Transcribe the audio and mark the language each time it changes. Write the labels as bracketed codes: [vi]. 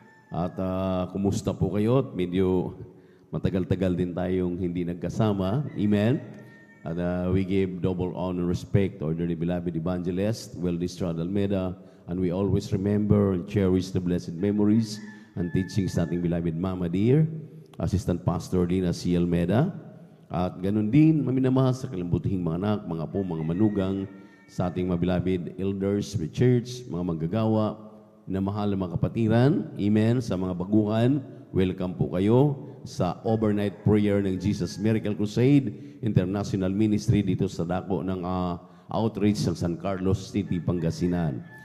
[tl] At kumusta po kayo? Medyo matagal-tagal din tayong hindi nagkasama. Amen. [en] At we give double honor and respect to our dearly beloved evangelist, Wildy Estrada Almeida, and we always remember and cherish the blessed memories and teachings [tl] sa ating [en] beloved Mama Dear, Assistant Pastor Dina C. Almeida. [tl] At ganun din, maminamahal sa kalambutihing mga anak, mga po, mga manugang, sa ating mga beloved elders, the church, mga manggagawa, na mahal na mga kapatiran, amen, sa mga baguhan, welcome po kayo sa overnight prayer ng Jesus Miracle Crusade International Ministry dito sa dako ng outreach ng San Carlos City, Pangasinan.